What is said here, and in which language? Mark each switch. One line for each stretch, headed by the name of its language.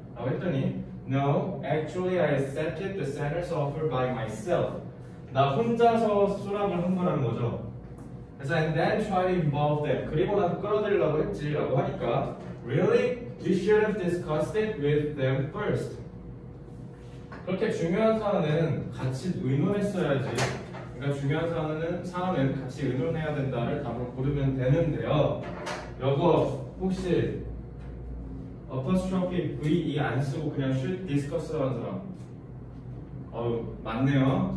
Korean: 라고 했더니
English: No, actually I accepted the center's offer by myself.
Korean: 나 혼자서 수락을 한 거라는 거죠. 그래서
English: and then try to involve them.
Korean: 그리고 난 끌어들이려고 했지 라고 하니까
English: Really? You should have discussed it with them first.
Korean: 그렇게 중요한 사안은 같이 의논했어야지. 그러니까 중요한 사안은 같이 의논해야 된다를 답으로 고르면 되는데요. 여거 혹시 apostrophe V 안 쓰고 그냥 should discuss라고 하는 사람? 맞네요.